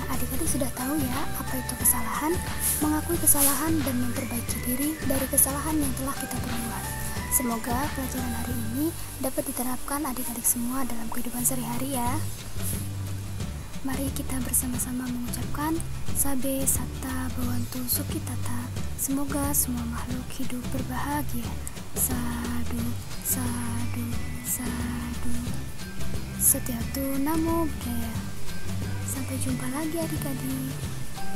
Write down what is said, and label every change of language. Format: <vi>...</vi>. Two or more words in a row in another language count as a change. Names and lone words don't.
<id>Adik-adik sudah tahu ya apa itu kesalahan, mengakui kesalahan dan memperbaiki diri dari kesalahan yang telah kita perbuat. Semoga pelajaran hari ini dapat diterapkan adik-adik semua dalam kehidupan sehari-hari ya. Mari kita bersama-sama mengucapkan</id> <pi>Sabe Satta Bhavantu Sukhitata.</pi> <id>Semoga semua makhluk hidup berbahagia.</id> <pi>Sadu, sadu, sadu. Setyatu Namo Buddhaya.</pi> <id>Sampai jumpa lagi adik-adik.</id>